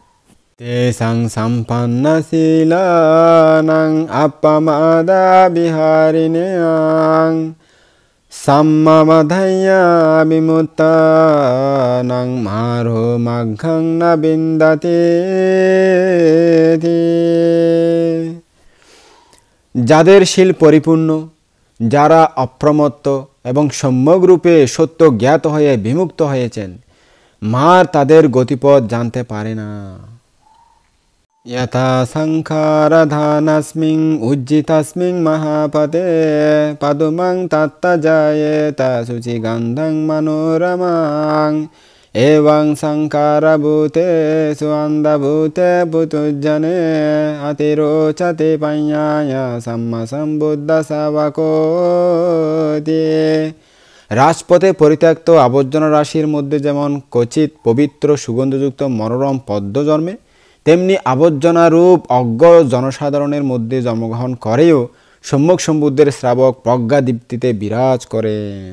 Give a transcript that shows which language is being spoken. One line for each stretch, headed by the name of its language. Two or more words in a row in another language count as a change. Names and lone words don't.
Pali: তেষাং সম্পন্নশীলানাং অপমাদা বিহারিণাং সাম্যমধৈর্য বিমুক্তানাং মারো মাঘং ন বিন্দতে।
Bangla: যাদের শীল পরিপূর্ণ, যারা অপ্রমত্ত এবং সম্যকরূপে সত্য জ্ঞাত হয়ে বিমুক্ত হয়েছেন, মার তাদের গতিপথ জানতে পারে না।
Pali: यथा संखारधानस्मिन् उज्जितस्मिन् महापते पदुमं तत्तजायेत शुचिगन्धं मनोरमां एवं संकारभूतेषु अन्धभूते पुतुजने अतिरोचते पञ्याय सम्मसम्बुद्धशावकोति।
Bangla: রাজপথে পরিত্যক্ত আবর্জনা রাশির মধ্যে যেমন ক্বচিৎ পবিত্র সুগন্ধযুক্ত মনোরম পদ্ম জন্মে, তেমনি আবর্জনারূপ অজ্ঞ জনসাধারণের মধ্যে জন্মগ্রহণ করেও সম্যক সম্বুদ্ধের শ্রাবক প্রজ্ঞাদীপ্তিতে বিরাজ করেন।